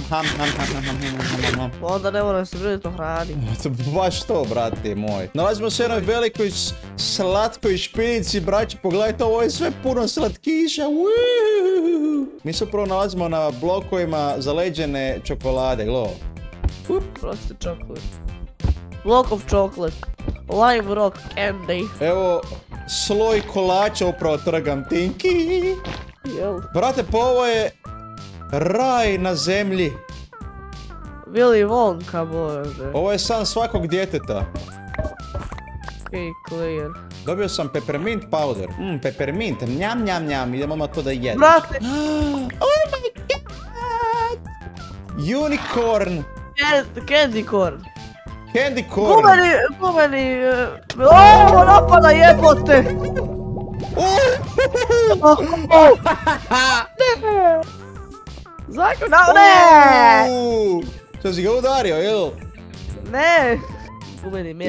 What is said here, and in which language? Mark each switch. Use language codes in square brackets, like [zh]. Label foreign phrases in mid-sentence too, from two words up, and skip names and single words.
[hr] Onda ne moram se brinuti o hrani. Baš to, brate moj. Nalazimo se u jednoj velikoj slatkoj špiljici, braće, pogledajte, ovo je sve puno slatkiša. Mi se upravo nalazimo na blokovima zaleđene čokolade, glo. Prosti čokolad. [en] Block of chocolate. Lime rock candy. [hr] Evo, sloj kolača upravo trgam, Tinky. Jel? Brate, pa ovo je raj na zemlji. Willy Wonka, bože. Ovo je san svakog djeteta. Okej, clear. Dobio sam [en] peppermint powder. [hr] Peppermint, njam, idemo odmah to da jedem. Brate! [en] Oh my god! Unicorn! Candy corn. Candy corn! [hr] Gumeni, Oooo, napada jebote! Zako, ne! Što si ga udario, jel? Ne! Gumeni mjert.